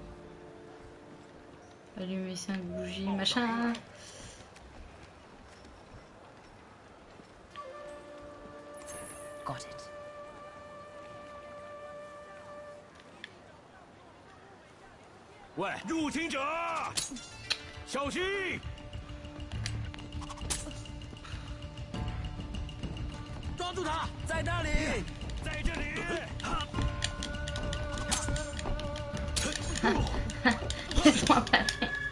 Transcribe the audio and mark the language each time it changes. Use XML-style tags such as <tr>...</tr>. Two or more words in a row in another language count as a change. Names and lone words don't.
<fr>Allumer 5 bougies, machin.</fr> <en>Got it.</en> <zh>喂，入侵者，小心！抓住他，在那里，在这里。</zh> <fr>Laisse-moi parler.</fr>